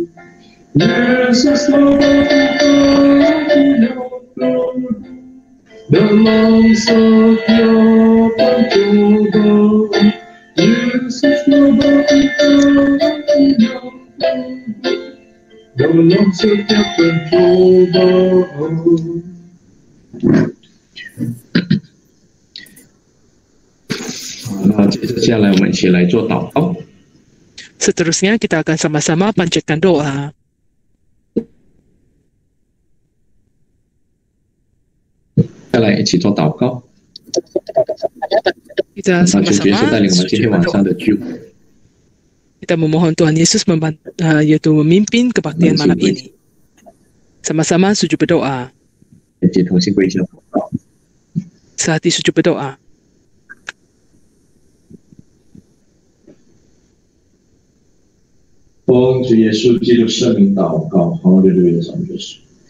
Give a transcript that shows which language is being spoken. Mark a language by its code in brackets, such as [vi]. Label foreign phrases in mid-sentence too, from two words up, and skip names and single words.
[id] Yesuslah batu karangku yang teguh, dalam setiap pencobaan. Yesuslah batu karangku yang teguh, dalam setiap pencobaan. [zh] 那接着下来我们一起来做祷告。 [id] Seterusnya kita akan sama-sama panjatkan doa. [zh] Kita 一起做祷告。 [id] Kita sama-sama [zh] 带领我们今天晚上的聚会。 [id] Kita memohon Tuhan Yesus yaitu memimpin kebaktian malam ini. Sama-sama sujud berdoa. [zh] 一起同心跪下祷告。 [id] Sehati sujud berdoa. [zh] 奉主耶稣基督圣名祷告，哈利路亚，上主耶稣。